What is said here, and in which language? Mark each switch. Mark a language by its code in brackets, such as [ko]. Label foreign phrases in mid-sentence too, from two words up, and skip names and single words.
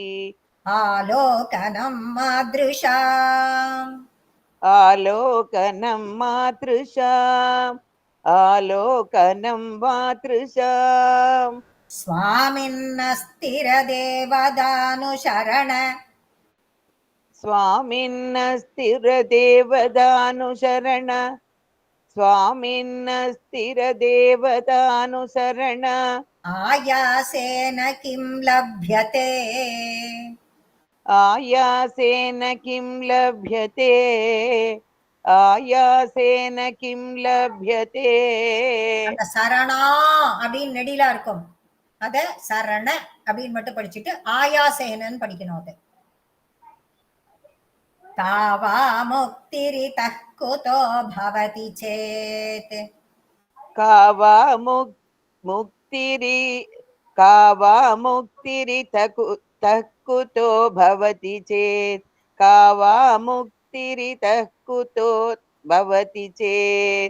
[sa] आलोकनं मादृशाम् आलोकनं मादृशाम् आलोकनं मादृशाम् स्वामिन्नस्थिर देवतानुसरण स्वामिन्नस्थिर देवदानुशरण स्वामिन्नस्थिर देवदानुसरण आयासेन किं लभ्यते आयासेन किं लभ्यते आयासेन किं लभ्यते [ta] அந்த சரணா அப்படின்னு நெடிலா இருக்கும். அத சரண அப்படின்னு மட்டும் படிச்சுட்டு ஆயாசேனன்னு படிக்கணும். [sa] அது का वा मुक्तिरितः कुतो भवति चेत् का वा मुक्तिरितः कुतो भवति चेत् का वा मुक्तिरितः कुतो भवति चेत्